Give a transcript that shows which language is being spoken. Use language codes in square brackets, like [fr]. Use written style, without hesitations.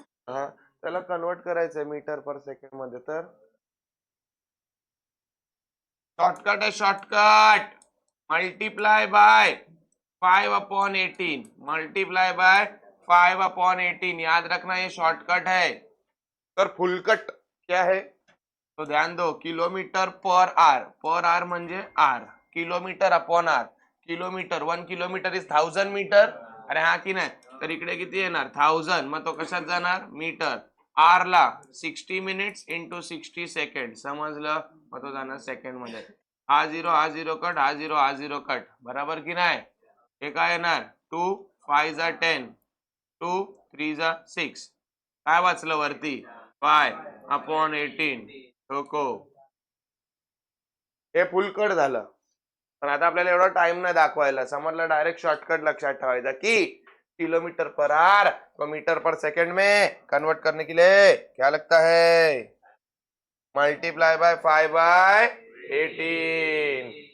[mr] हा, त्याला कन्वर्ट करायचंय मीटर पर सेकंड मध्ये, तर शॉर्टकट आहे shortcut. Multiply by 5/18, multiply by 5/18, [hi] याद रखना ये शॉर्टकट है. [mr] तर [hi] फुलकट क्या है तो ध्यान दो, [mr] किलोमीटर पर आर म्हणजे R, kilometre upon R, kilometre 1 kilometre is 1000 metre. अरे हा की नाही, तर इकडे किती येणार 1000, मग तो कशात जाणार मीटर. आर ला 60 मिनिट्स इंटू 60 सेकंड, समजलं, मग तो जाणार सेकंड मध्ये. हा झिरो कट, हा झिरो कट, बराबर की नाही. हे काय येणार 2 5 जा 10, 2 3 जा 6, काय वाचलं वरती 5/18. ठोको. हे फुलकट झालं, पण आता आपल्याला एवढा टाइम नाही दाखवायला, समजलं. डायरेक्ट शॉर्टकट लक्षात ठेवायचा की [hi] किलोमीटर पर आवर को मीटर पर सेकंड में कन्वर्ट करने के लिए क्या लगता है, मल्टीप्लाई बाय 5/18.